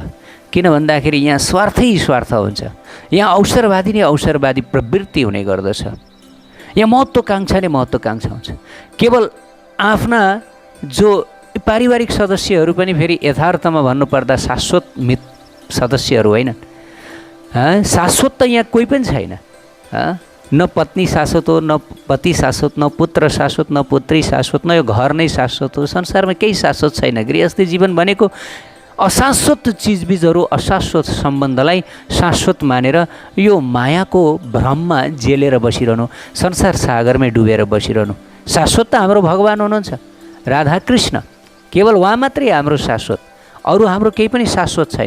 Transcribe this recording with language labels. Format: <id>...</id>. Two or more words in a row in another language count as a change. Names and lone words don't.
<ne>किन भन्दाखेरि यहाँ स्वार्थै स्वार्थ हुन्छ, यहाँ अवसरवादी नै अवसरवादी प्रवृत्ति हुने गर्दछ, यहाँ महत्त्वकाङ्क्षा नै महत्त्वकाङ्क्षा हुन्छ। केवल आफ्ना जो पारिवारिक सदस्यहरू पनि फेरि यथार्थमा भन्नुपर्दा शाश्वत सदस्यहरू होइनन्। शाश्वत त यहाँ कोही पनि छैन। न पत्नी शाश्वत हो, न पति शाश्वत, न पुत्र शाश्वत, न पुत्री शाश्वत, न यो घर नै शाश्वत हो। संसारमा केही शाश्वत छैन। गृहस्थी जीवन भनेको अशाश्वत चिजबिजहरू, अशाश्वत सम्बन्धलाई शाश्वत मानेर यो मायाको भ्रममा जेलेर बसिरहनु, संसार सागरमै डुबेर बसिरहनु। शाश्वत त हाम्रो भगवान हुनुहुन्छ, राधाकृष्ण, केवल उहाँ मात्रै हाम्रो शाश्वत, अरू हाम्रो केही पनि शाश्वत छैन।</ne>